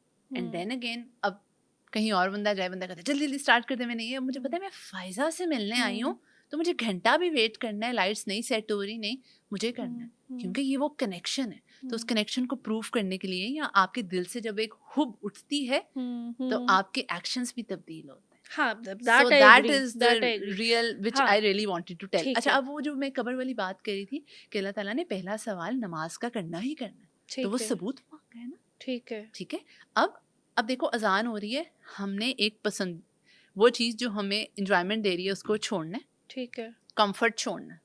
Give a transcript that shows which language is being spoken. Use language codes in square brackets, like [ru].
[ur] And then again اب کہیں اور بندہ جائے, بندہ کہتا ہے جلدی جلدی اسٹارٹ کر دے, میں نہیں ہے, مجھے پتا ہے میں فائزہ سے ملنے آئی ہوں تو مجھے گھنٹہ بھی ویٹ کرنا ہے, لائٹس نہیں سیٹ ہو رہی, نہیں مجھے کرنا ہے, کیونکہ یہ وہ کنیکشن ہے. تو اس کنیکشن کو پروف کرنے کے لیے یا آپ کے دل سے جب ایک حب اٹھتی ہے تو آپ کے ایکشنز بھی تبدیل ہوتے ہیں. ہاں, [en] So that is the real which I really wanted to tell. [ur] اچھا, اب وہ جو میں قبر والی بات کر رہی تھی کہ اللہ تعالیٰ نے پہلا سوال نماز کا کرنا ہی کرنا ہے, تو وہ ثبوت مانگا ہے نا. ٹھیک ہے, ٹھیک ہے, اب دیکھو اذان ہو رہی ہے, ہم نے ایک پسند وہ چیز جو ہمیں انجوائمنٹ دے رہی ہے اس کو چھوڑنا ہے. ٹھیک ہے, کمفرٹ چھوڑنا ہے.